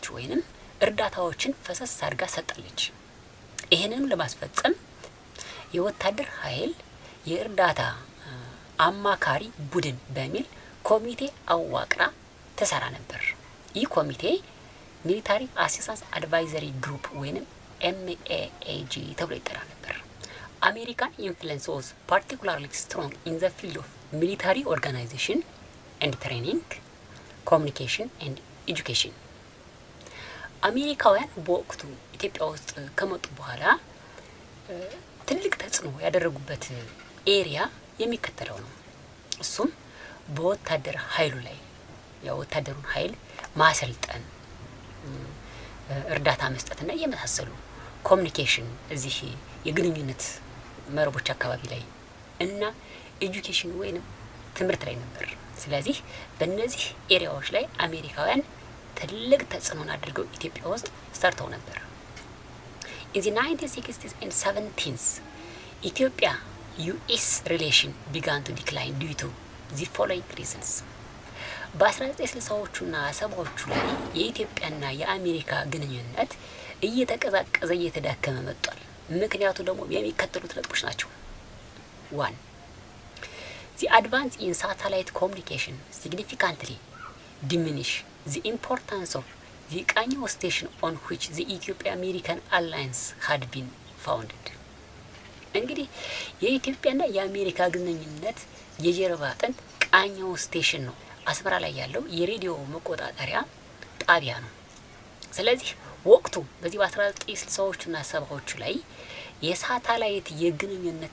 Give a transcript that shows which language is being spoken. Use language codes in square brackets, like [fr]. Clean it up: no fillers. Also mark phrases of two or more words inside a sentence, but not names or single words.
[am] ወይንም እርዳታዎችን ፈሰስ አድርጋ ሰጣለች። ይህንንም ለማስፈጸም የወታደር ኃይል የእርዳታ አማካሪ ቡድን በሚል ኮሚቴ አዋቅራ ተሰራ ነበር። ይህ ኮሚቴ ሚሊታሪ አሲስታንስ አድቫይዘሪ ግሩፕ ወይንም MAAG ተብሎ ይጠራ ነበር። [en] American influence was particularly strong in the field of military organization and training, communication and education። [am] አሜሪካውያን በወቅቱ ኢትዮጵያ ውስጥ ከመጡ በኋላ ትልቅ ተጽዕኖ ያደረጉበት ኤሪያ የሚከተለው ነው። እሱም በወታደር ኃይሉ ላይ የወታደሩን ኃይል ማሰልጠን፣ እርዳታ መስጠትና የመሳሰሉ፣ ኮሚኒኬሽን እዚህ የግንኙነት መረቦች አካባቢ ላይ እና ኤጁኬሽን ወይንም ትምህርት ላይ ነበር። ስለዚህ በእነዚህ ኤሪያዎች ላይ አሜሪካውያን ትልቅ ተጽዕኖን አድርገው ኢትዮጵያ ውስጥ ሰርተው ነበር። [en] In the 1960s and 70s, Ethiopia US relation began to decline due to the following reasons. [am] በ1960ዎቹና 70ዎቹ ላይ የኢትዮጵያና የአሜሪካ ግንኙነት እየተቀዛቀዘ እየተዳከመ መጥቷል። ምክንያቱ ደግሞ የሚከተሉት ነጥቦች ናቸው። 1. [en] The advance in satellite communication significantly diminished the importance of the ቃኘው station on which the Ethiopia-American alliance had been founded. [am] እንግዲህ የኢትዮጵያና የአሜሪካ ግንኙነት የጀርባ አጥንት ቃኘው ስቴሽን ነው። አስመራ ላይ ያለው የሬዲዮ መቆጣጠሪያ ጣቢያ ነው። ስለዚህ ወቅቱ በዚህ በ1960ዎቹና 70ዎቹ ላይ የሳተላይት የግንኙነት